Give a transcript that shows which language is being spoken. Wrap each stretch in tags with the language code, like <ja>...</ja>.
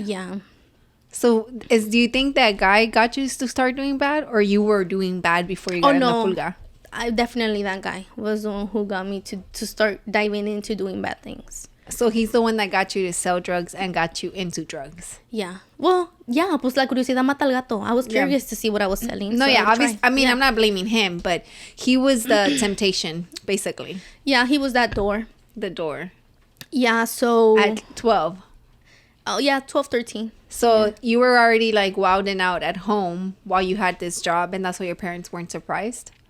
<en>Yeah. So, do you think that guy got you to start doing bad, or you were doing bad before you got in the pulga? Definitely that guy was the one who got me to start diving into doing bad things. So he's the one that got you to sell drugs and got you into drugs. Yeah. Well, yeah,</en> <es>pues la curiosidad mata al gato.</es> <en>I was curious to see what I was selling. No, so yeah, obviously. I mean, I'm not blaming him, but he was the temptation, basically. Yeah, he was that door. The door. Yeah, so... At 12. Oh, yeah, 12, 13. So you were already like wilding out at home while you had this job, and that's why your parents weren't surprised?</en>